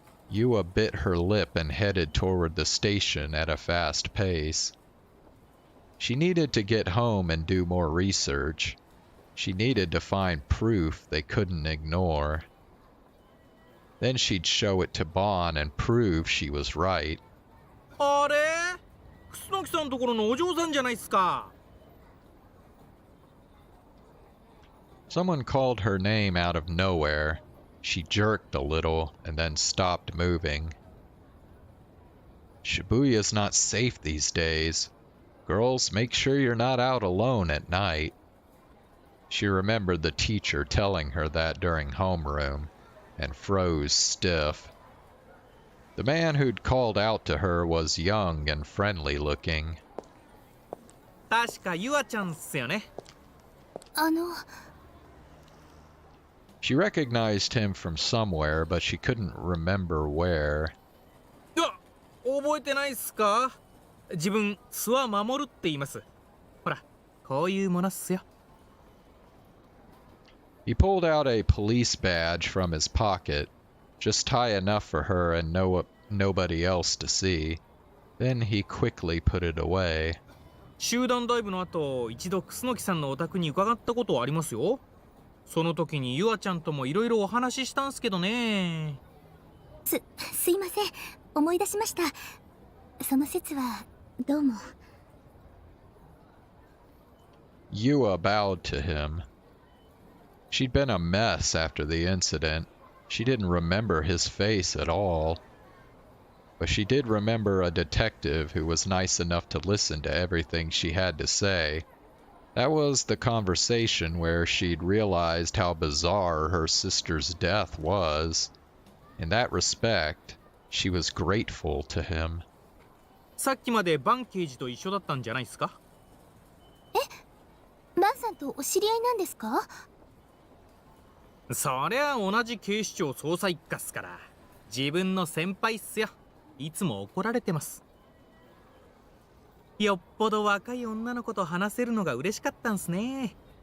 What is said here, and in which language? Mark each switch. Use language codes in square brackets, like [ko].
[en] Yua bit her lip and headed toward the station at a fast pace. She needed to get home and do more research. She needed to find proof they couldn't ignore. Then she'd show it to Bon and prove she was right. [ja] あれ？楠木さんところのお嬢さんじゃないっすか。 [en] Someone called her name out of nowhere. She jerked a little and then stopped moving. Shibuya's not safe these days. Girls, make sure you're not out alone at night. She remembered the teacher telling her that during homeroom, and froze stiff. The man who'd called out to her was young and friendly looking. [ja] 確かユアちゃんっすよね。 [en] She recognized him from somewhere, but she couldn't remember where. [ja] 覚えてないっすか？自分、諏訪守って言います。ほら、こういうものっすよ。 [en] He pulled out a police badge from his pocket, just high enough for her and nobody else to see. Then he quickly put it away. [ja] 集団ダイブの後、一度楠木さんのお宅に伺ったことありますよ。その時にユアちゃんともいろいろお話ししたんすけどね。すいません。思い出しました。その説はどうも。 [en] Yua bowed to him. She'd been a mess after the incident. She didn't remember his face at all. But she did remember a detective who was nice enough to listen to everything she had to say. That was the conversation where she'd realized how bizarre her sister's death was. In that respect, she was grateful to him. [ja] さっきまでバン刑事と一緒だったんじゃないっすか？バンさんとお知り合いなんですか？そりゃ同じ警視庁捜査一課っすから。自分の先輩っすよ。いつも怒られてます。よっぽど若い女の子と話せるのが嬉しかったんすね。